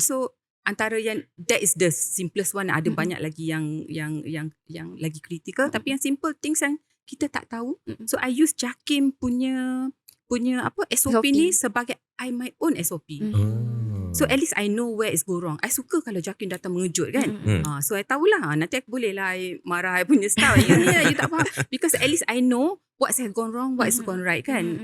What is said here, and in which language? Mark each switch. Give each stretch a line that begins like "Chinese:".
Malay: So antara yang
English: that is the simplest one.
Malay: Ada banyak lagi yang lagi critical. Tapi yang simple things yang kita tak tahu.
English: So I use
Malay: JAKIM punya SOP ni sebagai
English: my own SOP. So at least I know where it's go wrong.
Malay: I suka kalau JAKIM datang mengejut kan. So I tahulah. Nanti aku boleh lah marah I punya staff. You tak faham.
English: Because at least I know what has gone wrong, what has gone right kan.